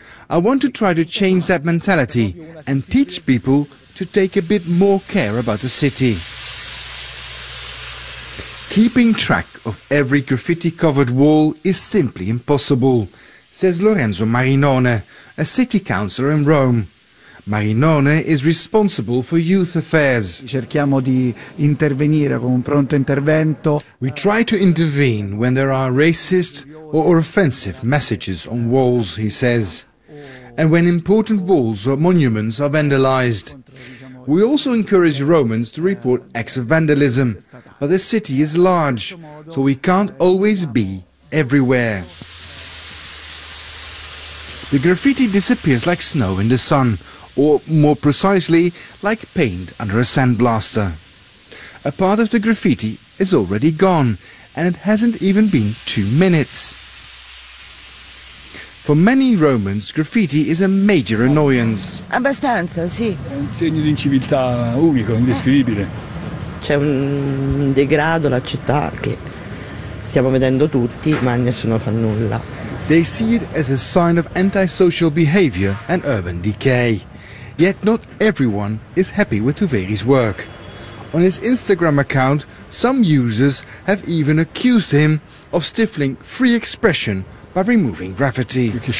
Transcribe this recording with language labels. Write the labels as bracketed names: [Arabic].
[English] I want to try to change that mentality and teach people to take a bit more care about the city. Keeping track of every graffiti-covered wall is simply impossible, says Lorenzo Marinone, a city councillor in Rome. Marinone is responsible for youth affairs. [Italian] Cerchiamo di intervenire con un pronto intervento. [English] We try to intervene when there are racist or offensive messages on walls, he says, and when important walls or monuments are vandalized. We also encourage Romans to report acts of vandalism, but the city is large, so we can't always be everywhere. The graffiti disappears like snow in the sun, or more precisely, like paint under a sandblaster. A part of the graffiti is already gone, and it hasn't even been 2 minutes. For many Romans, graffiti is a major annoyance. [Italian] Abbastanza, sì. È un segno di inciviltà unico, indescrivibile. C'è un degrado la città che stiamo vedendo tutti, ma nessuno fa nulla. [English] They see it as a sign of antisocial behavior and urban decay. Yet not everyone is happy with Tuveri's work. On his Instagram account, some users have even accused him of stifling free expression by removing graffiti.